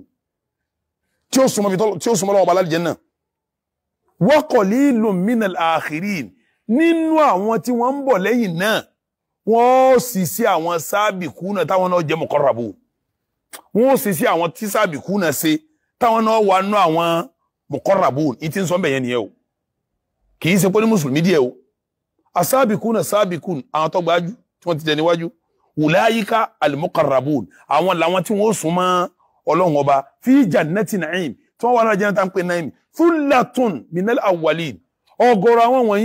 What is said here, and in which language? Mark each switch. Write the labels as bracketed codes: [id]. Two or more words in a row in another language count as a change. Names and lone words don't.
[yo] tí ó súnmọ́ Ọlọ́run ọba l'Al-Jannah [ar] وقليل من الآخرين [yo] nínú àwọn tí wọ́n ń bọ̀ lẹ́yìn náà wọ́n sì sí àwọn sabiquna táwọn náà jẹ́ muqarrabun wọ́n sì sí àwọn tí sabiquna ṣe táwọn náà wà nínú àwọn muqarrabun ìtí ń sọ bẹ̀yẹn nìyẹn o kì í ṣe pé ní mùsùlùmí díẹ̀ o [ar] السابقون السابقون [yo] àwọn tó gbájú tí wọ́n ti tẹ̀ níwájú [ar] أولئك المقربون [yo] àwọn làwọn tí wọ́n súnmọ́ Ọlọ́run ọba [ar] في جنات النعيم [yo] tí wọ́n wà ní àjẹ́nà tá ń pè na'im [ar] ثلة من الأولين [yo] ọ̀gọ̀rọ̀ àwọn